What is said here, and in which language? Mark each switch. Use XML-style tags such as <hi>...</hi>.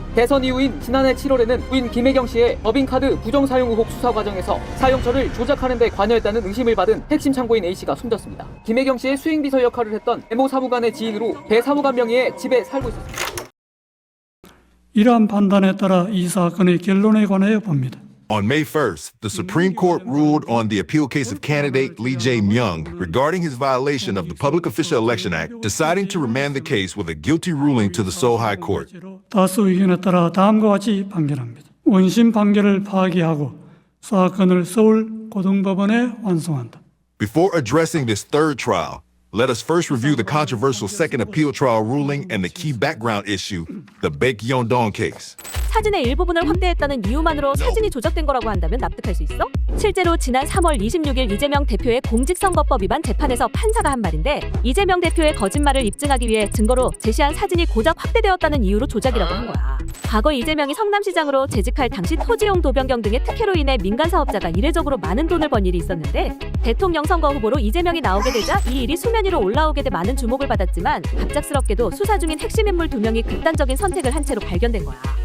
<ko>대선 이후인 지난해 7월에는 부인 김혜경 씨의 법인카드 부정사용 의혹 수사 과정에서 사용처를 조작하는 데 관여했다는 의심을 받은 핵심 참고인 A 씨가 숨졌습니다. 김혜경 씨의 수행비서 역할을 했던 M 사무관의 지인으로 배 사무관 명의의 집에 살고 있었습니다. 이러한 판단에 따라 이 사건의 결론에 관하여 봅니다.</ko> <en>On May 1st, the Supreme Court ruled on the appeal case of candidate Lee Jae-myung regarding his violation of the Public Official Election Act, deciding to remand the case with a guilty ruling to the Seoul High Court.</en> <ko>다수 의견에 따라 다음과 같이 판결합니다. 원심 판결을 파기하고 사건을 서울 고등법원에 완송한다.</ko> <en>Before addressing this third trial, let us first review the controversial second appeal trial ruling and the key background issue, the Baek-yeon-dong case.</en> <ko>사진의 일부분을 확대했다는 이유만으로 사진이 조작된 거라고 한다면 납득할 수 있어? 실제로 지난 3월 26일 이재명 대표의 공직선거법 위반 재판에서 판사가 한 말인데 이재명 대표의 거짓말을 입증하기 위해 증거로 제시한 사진이 고작 확대되었다는 이유로 조작이라고 한 거야. 과거 이재명이 성남시장으로 재직할 당시 토지용 도변경 등의 특혜로 인해 민간 사업자가 이례적으로 많은 돈을 번 일이 있었는데 대통령 선거 후보로 이재명이 나오게 되자 이 일이 수면 위로 올라오게 돼 많은 주목을 받았지만 갑작스럽게도 수사 중인 핵심 인물 2명이 극단적인 선택을 한 채로 발견된 거야.</ko>